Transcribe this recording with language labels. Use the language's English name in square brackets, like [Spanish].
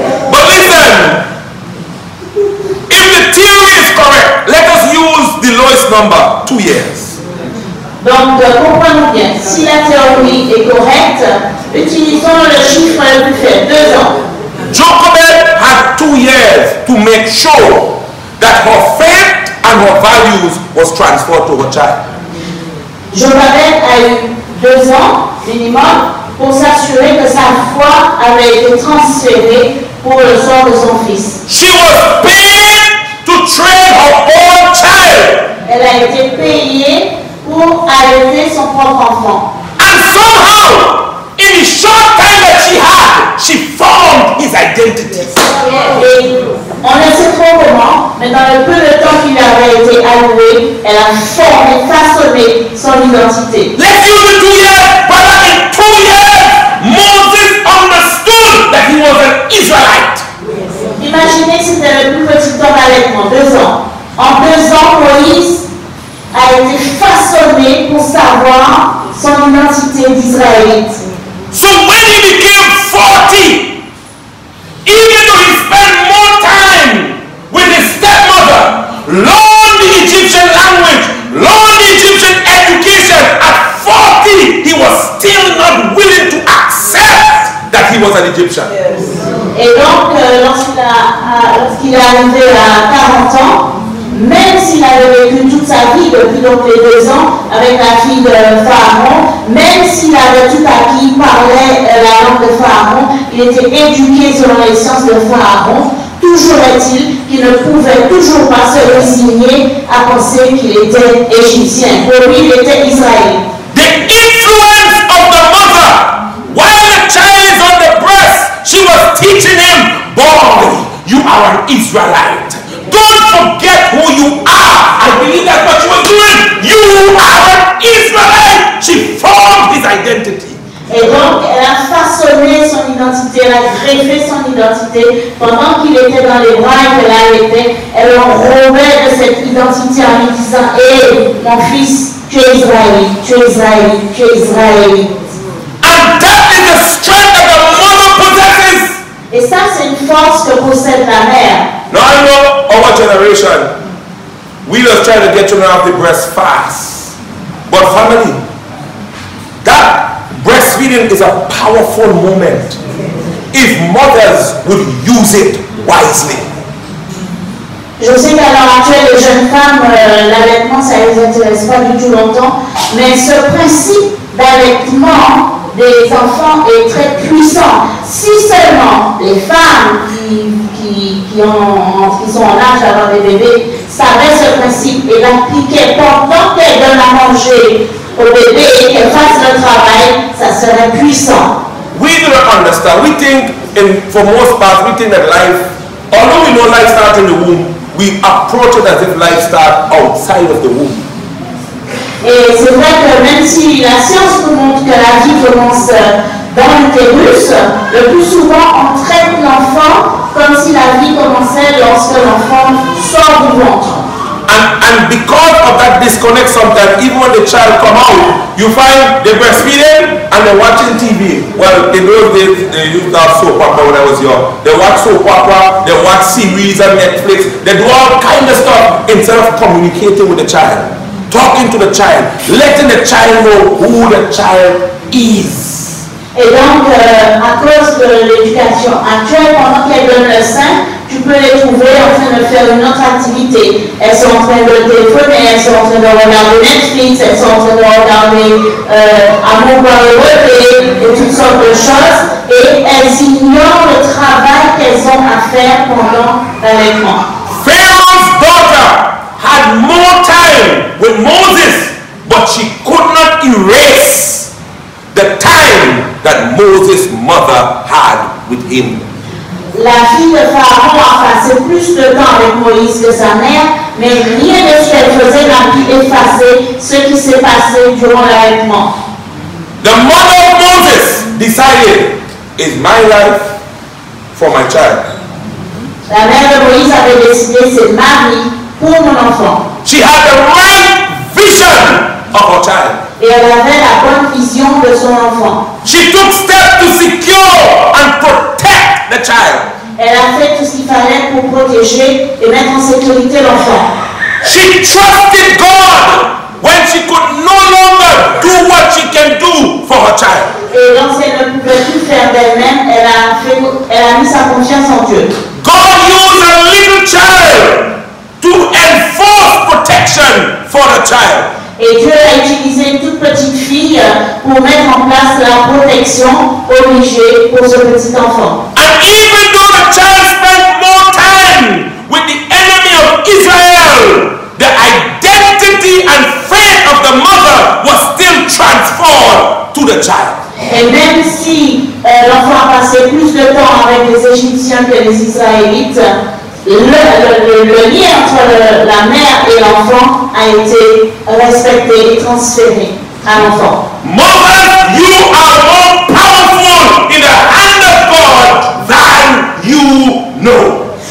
[English] But listen, if the theory is correct, let us use the lowest number, 2 years. [French] Donc, comprenons bien, si la théorie est correcte, utilisons le chiffre le plus faible, 2 ans. [English] Jochebed had 2 years to make sure that her faith and her values was transferred to her child. [French] Jochebed a eu 2 ans minimum pour s'assurer que sa foi avait été transférée pour le sort de son fils. [English] She was paid to train her own child. [French] Elle a été payée pour allaiter son propre enfant. [English] And somehow, in the short time that she formed his identity. [French] Et on ne sait trop comment, mais dans le peu de temps qu'il avait été alloué, elle a formé, façonné son identité. [English] Let's use the 2 years, brother. In 2 years, Moses understood that he was an Israelite. [French] Imaginez si c'était le plus petit temps d'allaitement, 2 ans. En 2 ans, Moïse a été façonné pour savoir son identité d'Israélite. [English] So when he became 40, even though he spent more time with his stepmother, learned the Egyptian language, learned the Egyptian education, at 40 he was still not willing to accept that he was an Egyptian. [French] Et donc, lorsqu'il est arrivé à 40 ans, même s'il avait vécu toute sa vie, depuis donc les 2 ans, avec la fille de Pharaon, même s'il avait tout acquis, parlait la langue de Pharaon, il était éduqué selon les sciences de Pharaon, toujours est-il qu'il ne pouvait toujours pas se résigner à penser qu'il était égyptien. Pour lui, il était israélien. [English] The influence of the mother, while the child is on the breast, she was teaching him, boy, you are an Israelite. Don't forget who you are. I believe that's what she was doing. You are an Israelite. She formed his identity. [French] Et donc, elle a façonné son identité, elle a greffé son identité. Pendant qu'il était dans les bras et qu'elle allaitait, elle enrobait de cette identité en lui disant, hé, mon fils, tu es israélite, tu es israélite, tu es israélite. [English] And that is the strength that the mother possesses. [French] Et ça, c'est une force que possède la mère. [English] Now I know our generation, we just try to get children off the breast fast. But family, that breastfeeding is a powerful moment if mothers would use it wisely. [French] Je sais qu'à l'heure actuelle, les jeunes femmes, l'allaitement, ça ne les intéresse pas du tout longtemps, mais ce principe d'allaitement des enfants est très puissant. Si seulement les femmes qui sont en âge d'avoir des bébés savaient ce principe et l'appliquaient pendant qu'elles donnent à manger au bébé et qu'elles fassent le travail, ça serait puissant. [English] We do not understand. We think, for most part, we think that life Although we know life starts in the womb, we approach it as if life starts outside of the womb. [French] Et c'est vrai que même si la science nous montre que la vie commence dans l'utérus, le plus souvent on traite l'enfant comme si la vie commençait lorsque l'enfant sort du ventre. [English] And because of that disconnect sometimes, even when the child come out, you find they're breastfeeding and they're watching TV. Well, in those days, they used to have soap opera when I was young. They watch soap opera, they watch series on Netflix, they do all kind of stuff instead of communicating with the child, talking to the child, letting the child know who the child is. [French] Et donc, à cause de l'éducation actuelle, pendant qu'elles donnent le sein, tu peux les trouver en train de faire une autre activité. Elles sont en train de téléphoner, elles sont en train de regarder Netflix, elles sont en train de regarder Amour par le relais et toutes sortes de choses. Et elles ignorent le travail qu'elles ont à faire pendant l'allaitement. [English] Pharaoh's daughter had more time with Moses, but she could not erase the time that Moses' mother had with him. [French] La fille de Pharaon a passé plus de temps avec Moïse que sa mère, mais rien de ce qu'elle faisait n'a pu effacer ce qui s'est passé durant l'allaitement. [English] The mother of Moses decided, is my life for my child. [French] La mère de Moïse avait décidé, c'est ma vie pour mon enfant. [English] She had the right vision of her child. [French] Et elle avait la bonne vision de son enfant. [English] She took steps to secure and protect the child. [French] Elle a fait tout ce qu'il fallait pour protéger et mettre en sécurité l'enfant. [English] She trusted God when she could no longer do what she can do for her child. [French] Et lorsqu'elle ne pouvait plus faire d'elle-même, elle a mis sa confiance en Dieu. [English] God used a little child to enforce protection for the child. [French] Et Dieu a utilisé une toute petite fille pour mettre en place la protection obligée pour ce petit enfant. [English] And even though the child spent more time with the enemy of Israel, the identity and faith of the mother was still transferred to the child. [French] Et même si l'enfant a passé plus de temps avec les Égyptiens que les Israélites, le lien entre la mère et l'enfant a été respecté et transféré à l'enfant. [English] Mothers, you are more powerful in the hand of God than you know.